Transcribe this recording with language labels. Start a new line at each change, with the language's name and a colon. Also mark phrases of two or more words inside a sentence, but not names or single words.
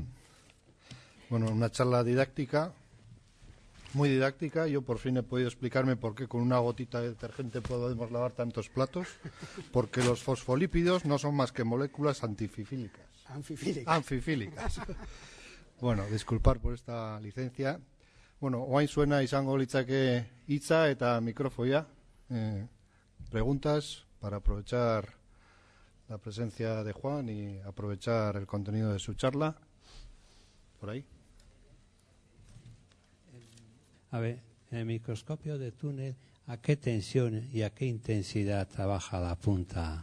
Spanish: Bueno, una charla didáctica, muy didáctica. Yo por fin he podido explicarme por qué con una gotita de detergente podemos lavar tantos platos, porque los fosfolípidos no son más que moléculas antififílicas. Anfifílicas. Bueno, disculpar por esta licencia.
Basque: Bueno, orain zuena izango litzake hitza eta mikrofoia.
Spanish: Preguntas para aprovechar la presencia de Juan y aprovechar el contenido de su charla. Por ahí. A ver, en el microscopio de túnel, ¿a qué tensión y a qué intensidad trabaja la punta?